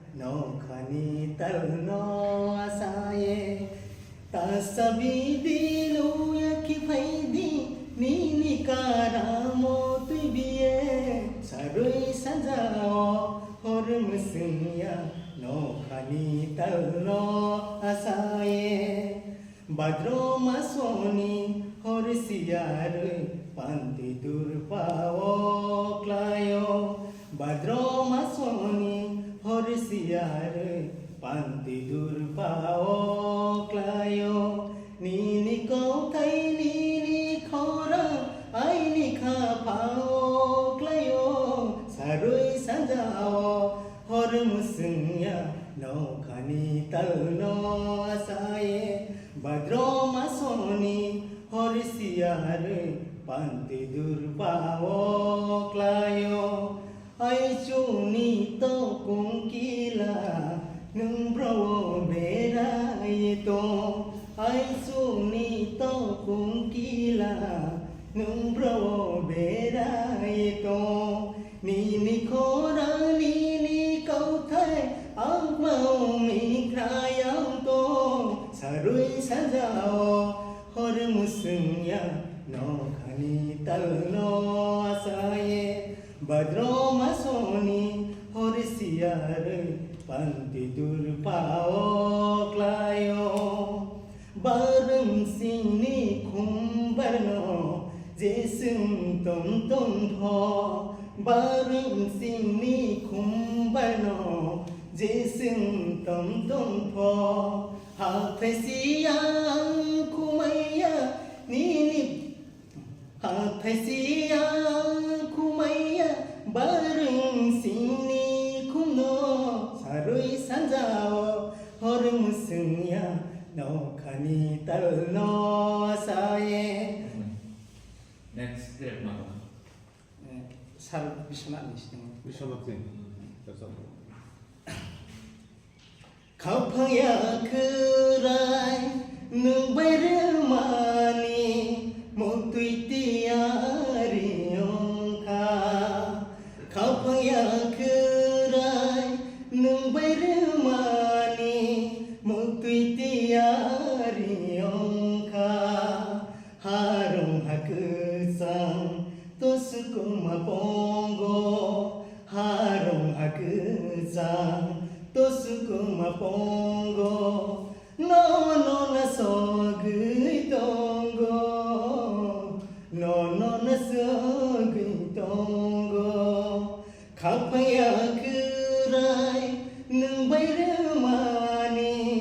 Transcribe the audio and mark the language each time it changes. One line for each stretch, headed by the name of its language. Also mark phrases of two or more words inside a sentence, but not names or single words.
Bodo: नौखनी तलनो आसाये तासबी दिलो यखि फैदी नीनी कारामो तुबिये सारुई सजाओ होर मुसिया नौखनी तलनो आसाये Badro masoni hor siar panti durpao klayo Badro masoni hor siar panti durpao klayo Nini kau thai nini khora ai ni kha pao klayo Sarui sanjao hor musnya नौखनी तलनो आसाये Badro masoni hor siar panti durpao klayo Ai chuni to kungkila nung bro bera ito Ai chuni to kungkila nung bro bera ito Nini khora nini kau thai ang mau mi krayang to Sarui sajao hor musnya नौखनी तलनो आसाये Badro masoni hor siar panti durpao klayo Bareng sini kumbarno jesung tom tom pho Bareng sini kumbarno jesung tom tom pho Hafesiang kumaya nini Hafesiang kumaya bareng sini kumno Sarui sanjao hor musnya नौखनी तलनो आसाये
English: Next grade mama. सार बिश्वनाथ निसिंह Vishwanath Singh. That's all.
Bodo: खाफाया खोराय नों बैरोमानि मुतुइतियारि अंखा खाफाया खोराय नों बैरोमानि मुतुइतियारि अंखा हारं हाकोसां तोसुकुमा pongo harong hakusan tosukuma pongo no no na sogui tongo no no na sogui tongo khapaya kurai nung bairumani